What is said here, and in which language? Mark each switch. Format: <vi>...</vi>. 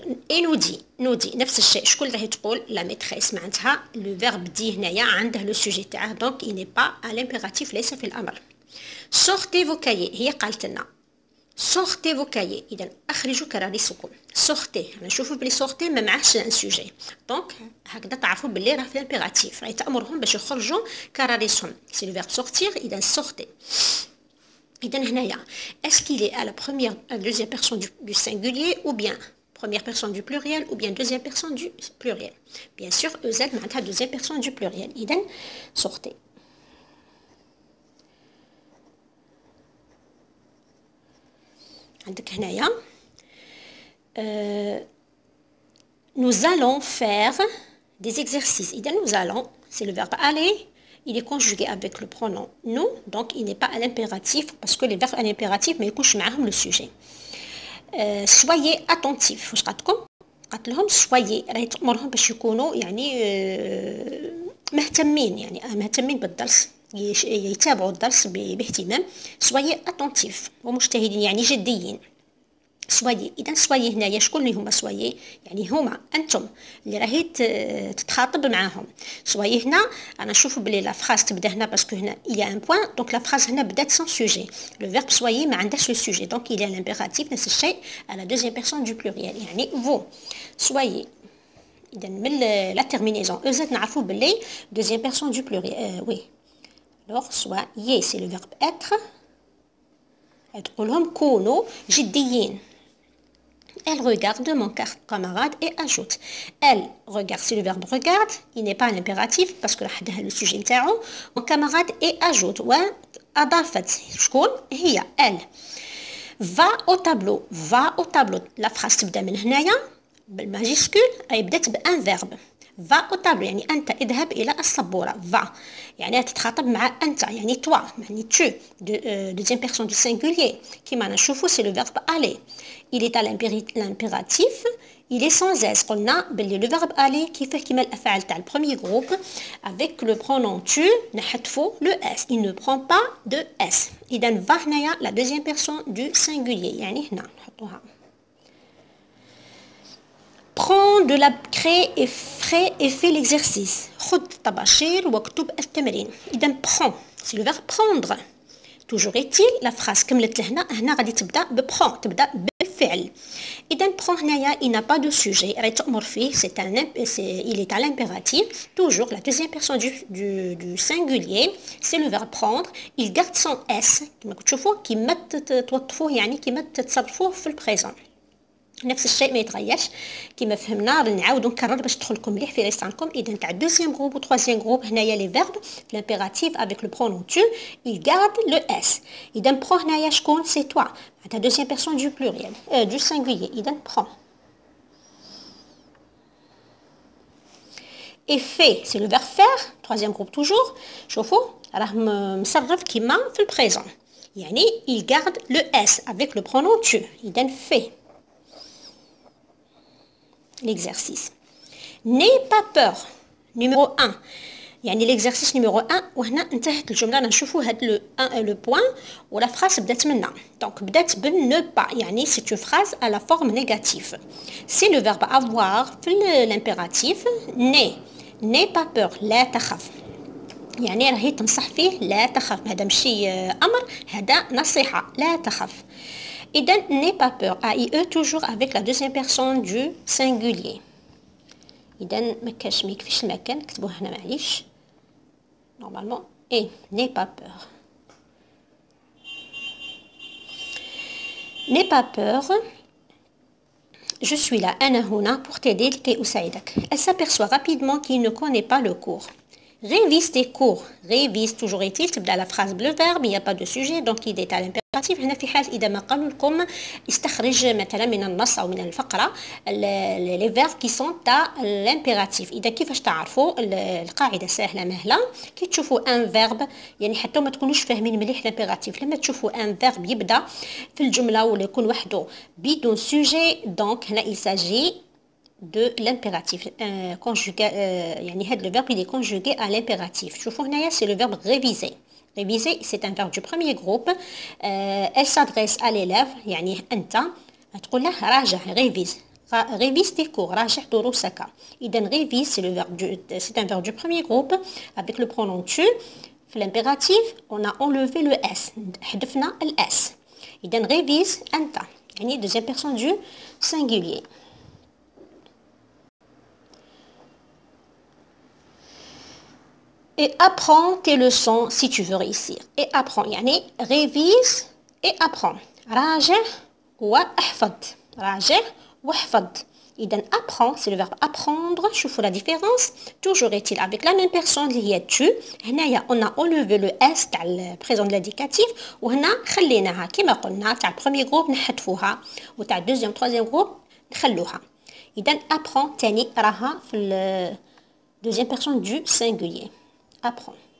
<ar>اي نودي نفس الشيء. شكون راهي تقول لا ميتريس معناتها لو فيرب دي هنايا عنده لو سوجي تاعه دونك</ar> <fr>il n'est pas à l'impératif</fr> <ar>ليس في الأمر.</ar> <fr>sortez vos cahiers</fr> <ar>هي قالت لنا</ar> <fr>sortez vos cahiers.</fr> <ar>اذا اخرجوا كراريسكم. sortez نشوفوا بلي sortez ما معاهش ان سوجي دونك هكذا تعرفوا بلي راه في الامبيراتيف راهي تامرهم باش يخرجوا كراريسهم سي لو فيرب sortir. اذا sortez. اذا هنايا</ar> <fr>est-ce qu'il est à la première deuxième personne du singulier ou bien première personne du pluriel ou bien deuxième personne du pluriel. bien sûr EZ معناتها deuxième personne du pluriel. اذا sortez.</fr> <ar>عندك هنايا</ar> <fr>nous allons faire des exercices. إذا nous allons c'est le verbe aller il est conjugué avec le pronom nous donc il n'est pas à l'impératif parce que les verbes à l'impératif</fr> <ar>ما يكونش معاهم</ar> <fr>le sujet. soyez attentifs</fr> <ar>واش قالت لهم soyez راهي تأمرهم باش يكونوا يعني مهتمين بالدرس يتابعوا الدرس باهتمام.</ar> <fr>soyez attentifs</fr> <ar>ومجتهدين يعني جديين. soyez إذا soyez هنايا شكون اللي هما soyez يعني هما أنتم اللي راهي تتخاطب معاهم. soyez هنا أنا نشوف بلي لا فراز تبدا هنا باسكو هنا</ar> <fr>il y a un point donc</fr> <ar>لا فراز هنا بدات</ar> <fr>sans sujet. le verbe soyez</fr> <ar>ما عندهاش</ar> <fr>le sujet donc il y a l'impératif</fr> <ar>نفس الشيء</ar> <fr>à la deuxième personne du pluriel يعني vous. soyez</fr> <ar>إذا من لا</ar> <fr>terminaison EZ</fr> <ar>نعرفوا بلي</ar> <fr>deuxième personne du pluriel oui. alors soyez c'est le verbe être.</fr> <ar>تقول لهم كونوا جديين.</ar> <fr>Elle regarde mon camarade et ajoute. Elle regarde, c'est le verbe regarde. Il n'est pas un impératif parce que le sujet نتاعو. Mon camarade et ajoute.</fr> <ar>وأضافت شكون هي elle.</ar> <fr>Va au tableau. La phrase</fr> <ar>تبدأ من هنايا بالماجيسكول أي بدأت بأن verbe.</ar> <fr>va au tableau</fr> <ar>يعني أنت اذهب إلى السبورة.</ar> <fr>va</fr> <ar>يعني تتخاطب مع أنت يعني</ar> <fr>toi يعني tu deuxième personne du singulier</fr> <ar>كيما نشوفوا</ar> <fr>c'est le verbe aller. il est à l'impératif il est sans s.</fr> <ar>قلنا باللي</ar> <fr>le verbe aller</fr> <ar>كيفاه كيما الأفعال تاع البروميي جروب</ar> <fr>avec le pronom tu نحذفوا le s il ne prend pas de s.</fr> <ar>إذا va هنايا</ar> <fr>la deuxième personne du singulier</fr> <ar>يعني هنا نحطوها</ar> <fr>prends de la craie et fais l'exercice.</fr> <ar>خذ طباشير واكتب التمرين.</ar> <fr>إذا prends c'est le verbe prendre. toujours est-il la phrase</fr> <ar>كملت هنا غادي تبدا بprend تبدا بالفعل.</ar> <fr>إذا prend هنايا il n'a pas de sujet</fr> <ar>راهي تأمر فيه</ar> <fr>il est à l'impératif. toujours la deuxième personne du singulier c'est le verbe prendre. il garde son s</fr> <ar>كما تشوفوا كيما توظفوه يعني كيما تتصرفوه في البريزون. نفس الشيء ما يتغيرش كما فهمنا نعاودو نكرر باش تدخلكم مليح في ريستانكم. اذا تاع دوزيام جروب و تروازيام جروب هنايا لي فيرب في لامبيراتيف افيك لو برونون tu</ar> <fr>il garde le s.</fr> <ar>اذا prend هنايا شكون سي toi تاع دوزيام بيرسون دو بلوريال دو سينغولير.</ar> <fr>اذا prend et fait c'est le verbe faire troisième groupe toujours.</fr> <ar>شوفوا راه مصرف كيما في البريزون يعني</ar> <fr>il garde le s avec le pronom tu. اذا fait l'exercice. N'aie pas peur. Numéro 1.</fr> <ar>يعني</ar> <fr>l'exercice numéro 1</fr> <ar>وهنا انتهت الجملة. نشوفوا هاد لو بوين ولا فراس بدات منا. دونك بدات بال ne pas يعني</ar> <fr>c'est une phrase à la forme négative. C'est le verbe avoir في l'impératif. n'aie pas peur</fr> <ar>لا تخف يعني راهي تنصح فيه لا تخف. هذا ماشي امر هذا نصيحة لا تخف.</ar> <fr>إذا n'aie pas peur AIE toujours avec la deuxième personne du singulier.</fr> <ar>إذا ما يكفيش المكان كتبوه هنا معليش</ar> <fr>normalement et n'aie pas peur. n'aie pas peur je suis là</fr> <ar>أنا هنا</ar> <fr>pour t'aider</fr> <ar>لكي أساعدك.</ar> <fr>Elle s'aperçoit rapidement qu'il ne connaît pas le cours. révise tes cours. révise toujours est-il تبدا la phrase bleu verbe il n'y a pas de sujet donc il est à l'impératif.</fr> <ar>هنا في حال اذا ما قالوا لكم استخرج مثلا من النص او من الفقره لي فيرب كي سون تاع لامبيراتيف. اذا كيفاش تعرفوا القاعده سهله مهله كي تشوفوا ان فيرب يعني حتى ما تكونوش فاهمين مليح لامبيراتيف لما تشوفوا ان فيرب يبدا في الجمله ولا يكون وحده بدون سوجي دونك هنا</ar> <fr>il s'agit de l'impératif conjugué</fr> <ar>يعني هذا</ar> <fr>le verbe il est conjugué à l'impératif.</fr> <ar>شوفوا هنايا</ar> <fr>c'est le verbe réviser. réviser c'est un verbe du premier groupe. elle s'adresse à l'élève</fr> <ar>يعني أنت تقول له راجع</ar> <fr>révise tes cours</fr> <ar>راجع دروسك.</ar> <fr>إذا révise c'est un verbe du premier groupe avec le pronom tu. في l'impératif on a enlevé le s</fr> <ar>حذفنا ال</ar> <fr>s. إذا révise</fr> <ar>أنت يعني</ar> <fr>deuxième personne du singulier. et apprends tes leçons si tu veux réussir. et apprends يعني révise et apprends.</fr> <ar>راجع واحفظ راجع واحفظ.</ar> <fr>إذا apprends c'est le verbe apprendre. شوفوا la différence. toujours est-il avec la même personne</fr> <ar>اللي هي</ar> <fr>tu.</fr> <ar>هنايا</ar> <fr>on a enlevé le s</fr> <ar>تاع البريزون</ar> <fr>de l'indicatif</fr> <ar>وهنا خليناها كما قلنا تاع البروميير جروب نحذفوها وتاع الدوزيام تروازيام جروب نخلوها.</ar> <fr>إذا apprends</fr> <ar>تاني راها في الدوزيام</ar> <fr>personne du singulier. apprends.</fr>